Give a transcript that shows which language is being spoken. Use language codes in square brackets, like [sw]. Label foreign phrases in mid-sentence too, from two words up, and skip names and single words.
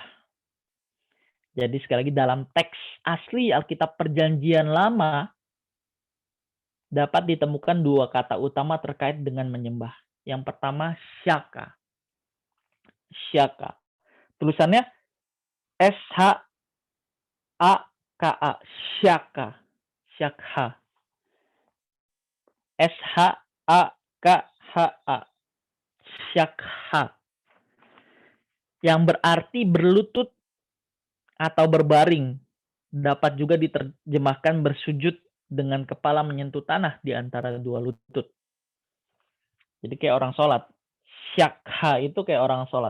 [id] Jadi sekali lagi dalam teks asli Alkitab Perjanjian Lama dapat ditemukan dua kata utama terkait dengan menyembah. Yang pertama syaka. Syaka. Tulisannya S-H-A-K-A. Syaka. Syakha. S-H-A-K-H-A. Syakha. Yang berarti berlutut atau berbaring. Dapat juga diterjemahkan bersujud dengan kepala menyentuh tanah di antara dua lutut. Jadi kayak orang sholat. Syakha itu kayak orang sholat.